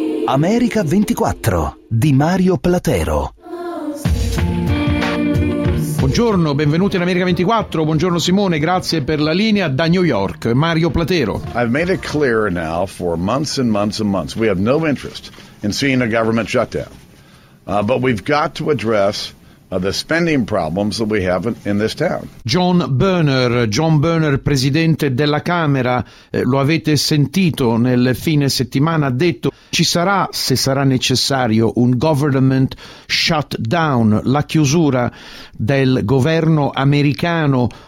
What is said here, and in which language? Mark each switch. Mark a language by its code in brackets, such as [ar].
[it] America 24 di Mario Platero. buongiorno, benvenuti in America 24. Buongiorno Simone, grazie per la linea da New York. Mario Platero. [en] I've made it clear now for months and months and months. We have no interest in seeing a government shutdown. But we've got to address the spending problems that we have in this town. [it] John Boehner, presidente della Camera, lo avete sentito nel fine settimana, ha detto: ci sarà, se sarà necessario, un government shutdown, la chiusura del governo americano.